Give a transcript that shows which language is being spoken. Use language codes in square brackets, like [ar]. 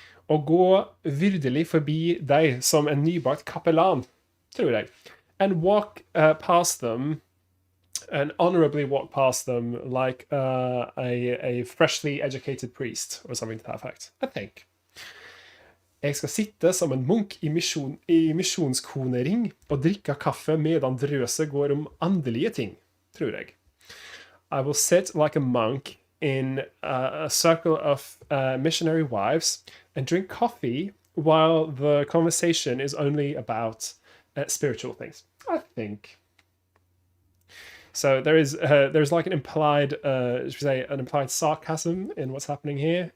[no] Å gå vyrdelig forbi deg som en nybakt kapellan, tror jeg. [en] And walk past them, and honorably walk past them like a freshly educated priest, or something to that effect, I think. [no] Jeg skal sitte som en munk i misjonskonering og drikke kaffe medan drøset går om andelige ting, tror jeg. [en] I will sit like a monk in a circle of missionary wives and drink coffee while the conversation is only about spiritual things, I think. So there's like an implied, should we say, an implied sarcasm in what's happening here.